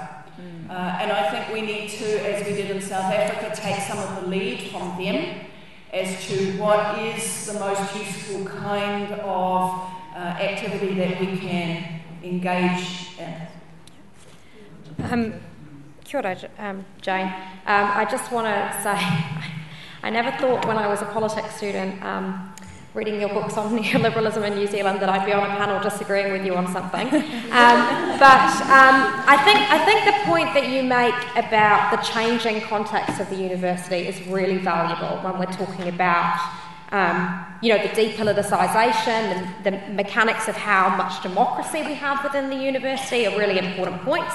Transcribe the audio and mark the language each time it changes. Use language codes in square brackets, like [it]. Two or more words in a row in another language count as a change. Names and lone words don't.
[en] And I think we need to, as we did in South Africa, take some of the lead from them as to what is the most useful kind of activity that we can engage in. [mi] Kia ora, Jane. [en] I just want to say, I never thought when I was a politics student, reading your books on neoliberalism in New Zealand, that I'd be on a panel disagreeing with you on something. But I think the point that you make about the changing context of the university is really valuable when we're talking about the depoliticisation and the mechanics of how much democracy we have within the university are really important points.